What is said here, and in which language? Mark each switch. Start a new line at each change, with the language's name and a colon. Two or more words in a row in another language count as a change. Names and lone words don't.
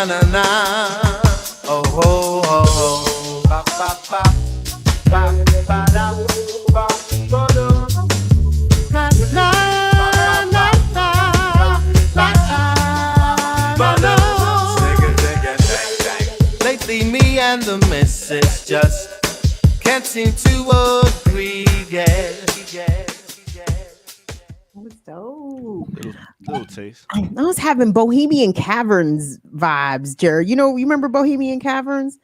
English: na na oh ho ho ho ba ba ba ba ba da ba ba do na na na na na. Lately me and the missus just can't seem to agree, yeah. was dope. Little taste. I was having Bohemian Caverns vibes, Jared. You remember Bohemian Caverns?